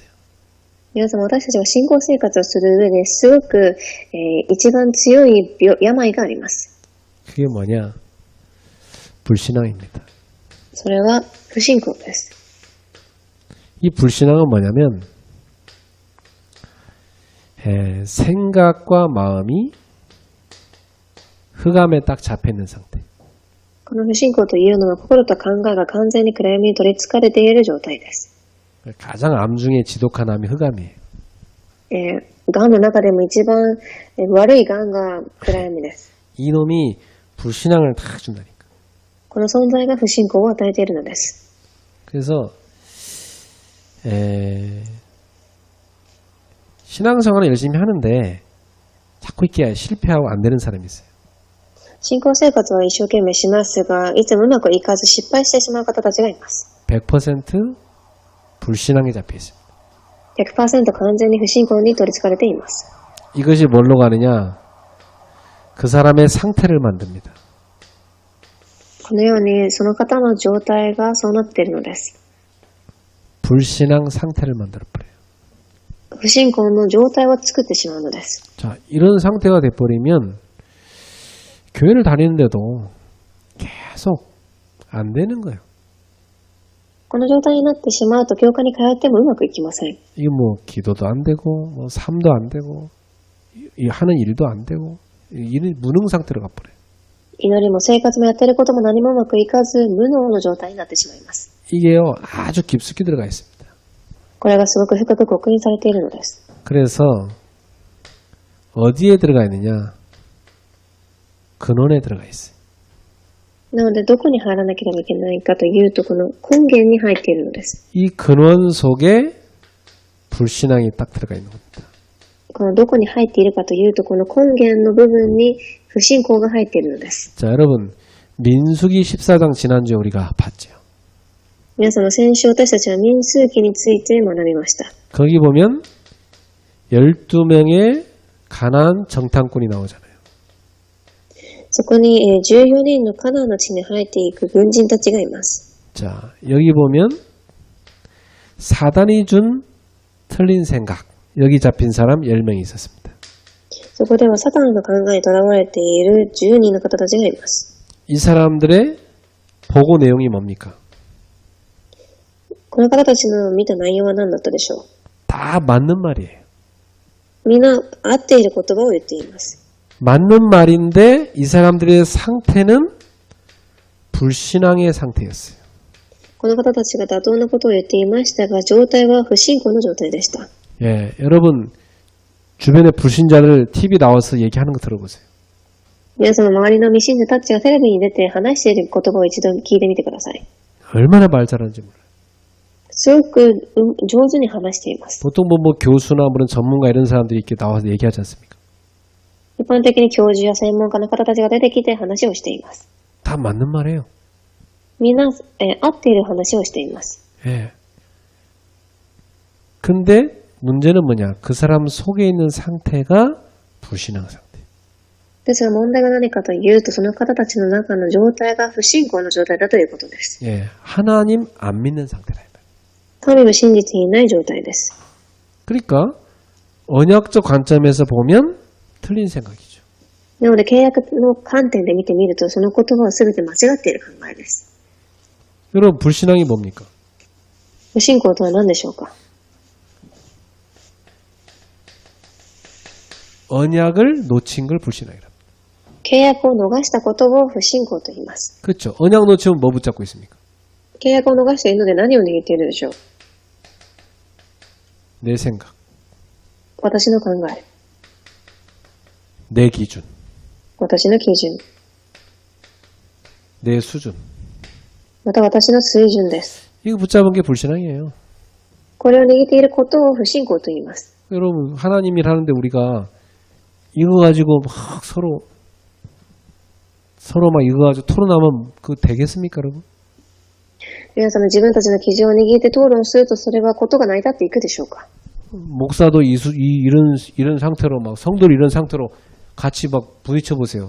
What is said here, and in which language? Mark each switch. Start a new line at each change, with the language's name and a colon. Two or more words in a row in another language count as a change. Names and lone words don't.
Japanese: 皆様、私たちが信仰生活をする上ですごく、一番強い病があります。
Korean: 그게 뭐냐? 불신앙입니다.
Japanese: それは不信仰です。
Korean: 이 불신앙은 뭐냐면 생각과 마음이 흑암에 딱 잡혀있는 상태.
Japanese: この不信仰というのは心と考えが完全に暗闇に取り憑かれている状態です。
Korean: 가장 암 중에 지독한 암이 흑암이에요.
Japanese: 癌の中でも一番悪い癌が暗闇です。
Korean: 이놈이 불신앙을 다 준다니까.
Japanese: この存在が不信仰を与えているのです。
Korean: 그래서 신앙생활을 열심히 하는데 자꾸 이렇게 실패하고 안 되는 사람이 있어요.
Japanese: 信仰生活は一生懸命しますが、いつもうまくいかず失敗してしまう方たちがいます。
Korean: 100% 불신앙에 잡혀 있습니다.
Japanese: 100% 完全に不信仰に取り憑かれています。
Korean: 이것이 뭘로 가느냐? 그 사람의 상태를 만듭니다.
Japanese: このようにその方の状態がそうなっているのです。
Korean: 불신앙 상태를 만들어버려요.
Japanese: 不信仰の状態を作ってしまうのです。
Korean: 자, 이런 상태가 돼버리면 교회를 다니는데도 계속 안 되는 거예요.
Japanese: この状態になってしまうと教会に通ってもうまくいきません。
Korean: 이게 뭐 기도도 안 되고 뭐 삶도 안 되고 하는 일도 안 되고 일이 무능 상태로 가버려요.
Japanese: 祈りも生活もやっていることも何もうまくいかず無能の状態になってしまいます。
Korean: 이게요 아주 깊숙이 들어가 있습니다.
Japanese: これがすごく深く刻印されているのです。
Korean: 그래서 어디에 들어가 있느냐? 근원에 들어가 있어요.
Japanese: なのでどこに入らなければいけないかというとこの根源に入っているのです。
Korean: 이 근원 속에 불신앙이 딱 들어가 있는 겁니다.
Japanese: このどこに入っているかというとこの根源の部分に不信仰が入っているのです。
Korean: 자, 여러분 민수기 14장 지난주에 우리가 봤죠.
Japanese: 皆様先週私たちは民数記について学びました。
Korean: 거기 보면 12명의 가나안 정탐꾼이 나오잖아요.
Japanese: そこに、14人のカナンの地に入っていく軍人たちがいます。
Korean: 자, 여기 보면 사단이 준 틀린 생각. 여기 잡힌 사람 10명이 있었습니다.
Japanese: そこではサタンの考えにとらわれている10人の方たちがいます。
Korean: 이 사람들의 보고 내용이 뭡니까?
Japanese: この方たちの見た内容は何だったでしょう。
Korean: 다 맞는 말이에요.
Japanese: みんな合っている言葉を言っています。
Korean: 맞는 말인데 이 사람들의 상태는 불신앙의 상태였어요.
Japanese: この方たちが妥当なことを言っていましたが、状態は不信仰の状態でした。
Korean: 예, 여러분 주변에 불신자들 TV 나와서 얘기하는 거 들어보세요.
Japanese: 皆様、周りの未信者たちがテレビに出て話している言葉を一度聞いてみてください。
Korean: 얼마나 말 잘하는지 몰라요.
Japanese: すごく上手に話しています。
Korean: 보통 뭐 교수나 그런 전문가 이런 사람들이 이렇게 나와서 얘기하지 않습니까?
Japanese: 一般的に教授や専門家の方たちが出てきて話をしています。
Korean: 다 맞는 말이에요.
Japanese: みんな、合っている話をしています。
Korean: 예. 근데 문제는 뭐냐? 그 사람 속에 있는 상태가 불신앙 상태.
Japanese: ですが問題が何かというと、その方たちの中の状態が不信仰の状態だということです。
Korean: 예. 하나님 안 믿는 상태다.
Japanese: 神を信じていない状態です。
Korean: 그러니까 언약적 관점에서 보면 틀린 생각이죠.
Japanese: なので契約の観点で見てみると、その言葉は全て間違っている考えです。
Korean: 여러분 불신앙이 뭡니까?
Japanese: 不信仰とは何でしょうか。
Korean: 언약을 놓친 걸 불신앙이랍니다.
Japanese: 契約を逃したことを不信仰と言います。
Korean: 그렇죠. 언약 놓치면 뭐 붙잡고 있습니까?
Japanese: 契約を逃しているので何を握っているでしょう。
Korean: 내 생각,
Japanese: 私の考え、
Korean: 내 기준,
Japanese: 私の基準、
Korean: 내 수준.
Japanese: また私の水準です。
Korean: 이거 붙잡은 게 불신앙이에요.
Japanese: これを握っていることを不信仰と言います。
Korean: 여러분 하나님이 하는데 우리가 이거 가지고 막 서로 막 이거 가지고 토론하면 그거 되겠습니까, 여러분?
Japanese: 皆様自分たちの基準を握って討論すると、それはことが成り立っていくでしょうか。
Korean: 목사도 이런 상태로 막 성도를 이런 상태로 같이 막 부딪혀 보세요.